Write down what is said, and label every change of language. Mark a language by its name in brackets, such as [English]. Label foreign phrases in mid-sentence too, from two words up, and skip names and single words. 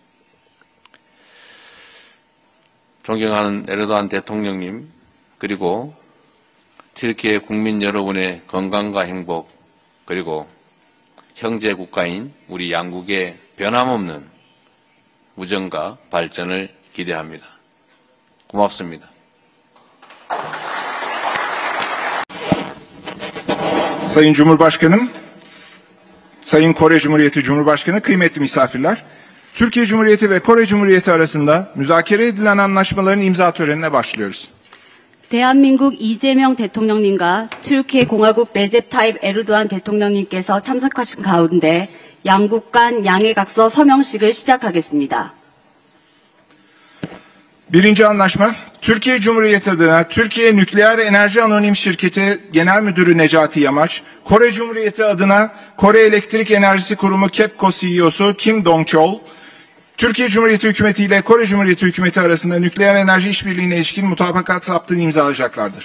[Korean] 존경하는 에르도안 대통령님, 그리고 튀르키예 국민 여러분의 건강과 행복, 그리고 형제 국가인 우리 양국의 변함없는 우정과 발전을 기대합니다. 고맙습니다. [Turkish] Sayın Cumhurbaşkanım, Sayın Kore Cumhuriyeti Cumhurbaşkanı, kıymetli misafirler, Türkiye Cumhuriyeti ve Kore Cumhuriyeti arasında müzakere edilen anlaşmaların imza törenine başlıyoruz. [Korean] 대한민국 이재명 대통령님과 튀르키예 공화국 레셉 타입 에르도안 대통령님께서 참석하신 가운데 양국 간 양해각서 서명식을 시작하겠습니다. [Turkish] Birinci anlaşma, Türkiye Cumhuriyeti adına Türkiye Nükleer Enerji Anonim Şirketi Genel Müdürü Necati Yamaç, Kore Cumhuriyeti adına Kore Elektrik Enerjisi Kurumu KEPCO CEO'su Kim Dong-chol, Türkiye Cumhuriyeti Hükümeti ile Kore Cumhuriyeti Hükümeti arasında nükleer enerji işbirliğine ilişkin mutabakat saptığını imzalayacaklardır.